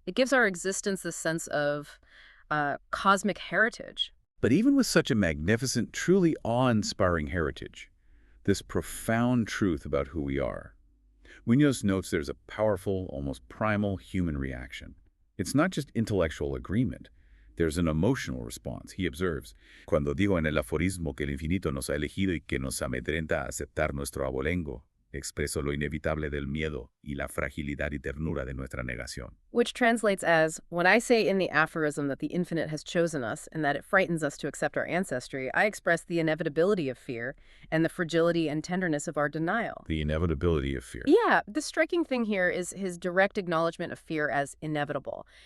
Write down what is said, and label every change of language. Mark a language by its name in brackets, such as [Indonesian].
[English] It gives our existence this sense of cosmic heritage. But even with such a magnificent, truly awe-inspiring heritage, this profound truth about who we are, Muñoz notes there's a powerful, almost primal human reaction. It's not just intellectual agreement. There's an emotional response. [Spanish] He observes, Cuando digo en el aforismo que el infinito nos ha elegido y que nos amedrenta a aceptar nuestro abolengo, expreso lo inevitable del miedo y la fragilidad y ternura de nuestra negación. [English] Which translates as, when I say in the aphorism that the infinite has chosen us and that it frightens us to accept our ancestry, I express the inevitability of fear and the fragility and tenderness of our denial. The inevitability of fear. Yeah, the striking thing here is his direct acknowledgement of fear as inevitable.